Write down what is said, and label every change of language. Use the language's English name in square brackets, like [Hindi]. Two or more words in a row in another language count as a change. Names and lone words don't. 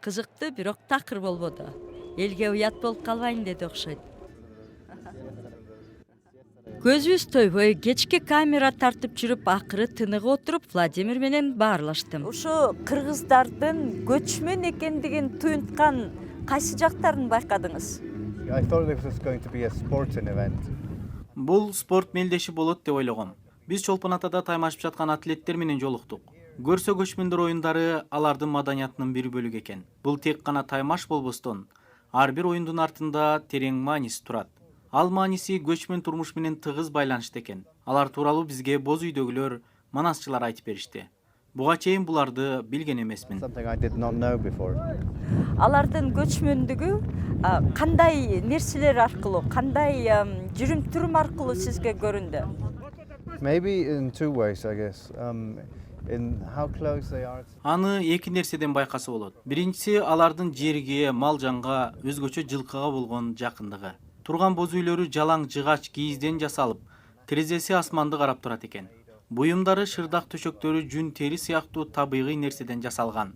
[Kyrgyz] Кызыктуу, бирок такыр болбоду. Элге уят болуп калбайын деди окшойт. Көзүбүз тойбой кечки камера тартып жүрүп, акыры тыныгы отуруп Владимир менен баарлаштым. Ушу кыргыздардын көчмөн экендигин туюнткан кайсы жактарын байкадыңыз? [English] I thought this was going to be a sporting event. [Kyrgyz] Бул спорт мелдеши болот деп ойлогом. Биз Чолпон Атада таймашып жаткан атлеттер менен жолуктук. Көрсө көчмөндөр оюндары алардын маданиятынын бир бөлүгү экен. Бул тек гана таймаш болбостон, ар бир оюндун артында терең мааниси турат. Ал мааниси көчмөн турмуш менен тыгыз байланыштуу экен. Алар тууралуу бизге боз үйдөгүлөр, манасчылар айтып беришти. Буга чейин буларды билген эмесмин. [English] Something I did not know before. [Kyrgyz] Алардын көчмөндүгү кандай нерселер аркылуу, кандай жүрүм-турум аркылуу сизге көрүндү? [English] Maybe in two ways, I guess. In how close they are. [Kyrgyz] Аны эки нерседен байкаса болот. Биринчиси алардын жерге, мал жанга, өзгөчө жылкыга болгон жакындыгы. Турган боз үйлөрү жалаң жыгач кийизден жасалып, терезеси асманды карап турат экен. Буюмдары, шырдак төшөктөрү жүн тери сыяктуу табигый нерседен жасалган.